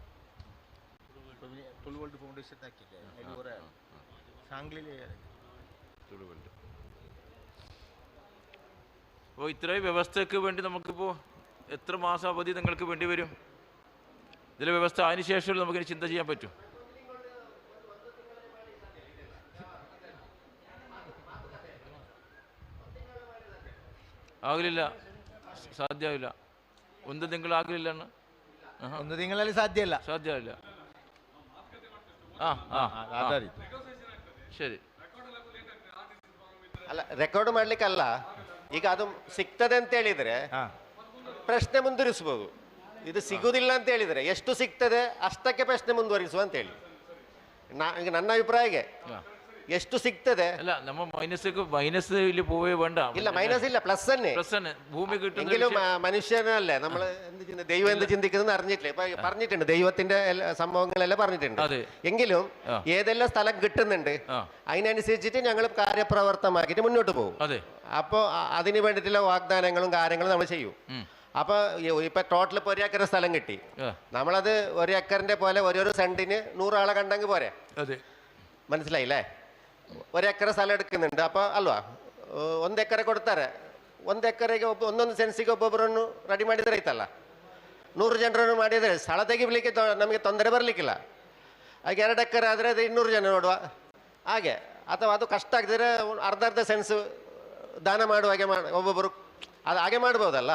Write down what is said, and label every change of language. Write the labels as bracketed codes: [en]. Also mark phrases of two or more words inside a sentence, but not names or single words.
[ml] തുളുവോട്ട് ഫൗണ്ടേഷൻ സാംഗ്ലിയിലെ തുളുവോട്ട്. അപ്പോൾ ഇത്രയും വ്യവസ്ഥയ്ക്ക് വേണ്ടി നമുക്കിപ്പോൾ എത്ര മാസം അവധി നിങ്ങൾക്ക് വേണ്ടി വരും? ഇതിലെ വ്യവസ്ഥ അതിന് ശേഷം നമുക്കിനി ചിന്ത ചെയ്യാൻ പറ്റും. [kn] ಆಗಲಿಲ್ಲ, ಸಾಧ್ಯವಿಲ್ಲ. ಒಂದು ತಿಂಗಳಾಗಲಿಲ್ಲ, ಒಂದು ತಿಂಗಳಲ್ಲಿ ಸಾಧ್ಯ ಇಲ್ಲ. ಸರಿ. ಅಲ್ಲ, ರೆಕಾರ್ಡ್ ಮಾಡ್ಲಿಕ್ಕಲ್ಲ, ಈಗ ಅದು ಸಿಗ್ತದೆ ಅಂತ ಹೇಳಿದ್ರೆ ಪ್ರಶ್ನೆ ಮುಂದುವರಿಸ್ಬೋದು. ಇದು ಸಿಗುವುದಿಲ್ಲ ಅಂತ ಹೇಳಿದ್ರೆ ಎಷ್ಟು ಸಿಗ್ತದೆ ಅಷ್ಟಕ್ಕೆ ಪ್ರಶ್ನೆ ಮುಂದುವರಿಸುವ ಅಂತೇಳಿ ಈಗ ನನ್ನ ಅಭಿಪ್ರಾಯಕ್ಕೆ. ಎಷ್ಟು ಸಿಗ್ತದೆ ಅಲ್ಲ, ನಮ್ಮ ಮೈನಸ್ ಇಲ್ಲಿ [ml] പോവേ വേണ്ട. [kn] ಇಲ್ಲ, ಮೈನಸ್ ಇಲ್ಲ, ಪ್ಲಸ್ ಅನ್ನೇ. [ml] ഭൂമി എങ്കിലും മനുഷ്യനല്ലേ നമ്മൾ ദൈവം എന്ത് ചിന്തിക്കുന്നത് അറിഞ്ഞിട്ടില്ല. ഇപ്പൊ പറഞ്ഞിട്ടുണ്ട്, ദൈവത്തിന്റെ സംഭവങ്ങളെല്ലാം പറഞ്ഞിട്ടുണ്ട്. എങ്കിലും ഏതെല്ലാം സ്ഥലം കിട്ടുന്നുണ്ട് അതിനനുസരിച്ചിട്ട് ഞങ്ങൾ കാര്യപ്രവർത്തമാക്കിയിട്ട് മുന്നോട്ട് പോകും. അപ്പോൾ അതിന് വേണ്ടിയിട്ടുള്ള വാഗ്ദാനങ്ങളും കാര്യങ്ങളും നമ്മൾ ചെയ്യും. അപ്പോൾ ഇപ്പം ടോട്ടൽ ഇപ്പോൾ 1 ഏക്കർ സ്ഥലം കിട്ടി. നമ്മളത് 1 ഏക്കറിൻ്റെ പോലെ ഒരു സെൻറ്റിന് 100 ആളെ കണ്ടെങ്കിൽ പോരെ. അതെ, മനസ്സിലായില്ലേ? 1 ಏಕರ್ സ്ഥലം എടുക്കുന്നുണ്ട്. [kn] അപ്പോൾ ಅಲ್ವಾ 1 ಎಕರೆ ಕೊಡ್ತಾರೆ. 1 ಎಕರೆಗೆ ಒಂದೊಂದು ಸೆನ್ಸಿಗೆ ಒಬ್ಬೊಬ್ಬರನ್ನು ರೆಡಿ ಮಾಡಿದರೆ ಆಯ್ತಲ್ಲ. 100 ಜನರನ್ನು ಮಾಡಿದರೆ ಸ್ಥಳ ತೆಗಿಲಿಕ್ಕೆ ನಮಗೆ ತೊಂದರೆ ಬರಲಿಕ್ಕಿಲ್ಲ. ಹಾಗೆ 2 ಎಕರೆ ಆದರೆ ಅದು 200 ಜನ ನೋಡುವ ಹಾಗೆ. ಅಥವಾ ಅದು ಕಷ್ಟ ಆಗಿದ್ರೆ ಅರ್ಧ ಸೆನ್ಸ್ ದಾನ ಮಾಡುವಾಗೆ ಒಬ್ಬೊಬ್ಬರು ಅದು ಹಾಗೆ ಮಾಡ್ಬೋದಲ್ಲ.